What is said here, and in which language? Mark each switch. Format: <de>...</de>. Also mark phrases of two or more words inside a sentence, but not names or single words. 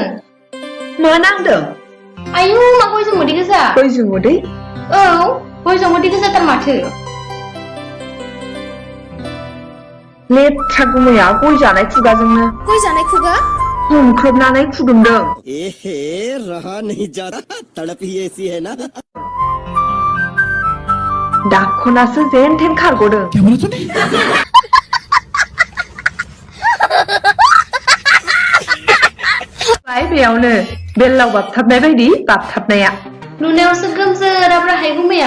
<brx>मा नांदों? आयु मा गयजों मोदै गोजा? गयजों मोदै? औ गयजों मोदै गोजाथार माथो। लेथ्रा गुमैया गय जानाय खुगाजोंनो गय जानाय खुगा? हमख्रबनानै फुदुंदों।</brx> <hi>एहे रहा नहीं जाता तड़प ही ऐसी है ना।</hi> <brx>दाखनासो जेन थेन खारग'दों। बेयावनो बेल्लाव बाबथाबनाय बायदि बाबथाबनाया। नुनायावसो गोमजोराब्राहाय गुमैया।</brx>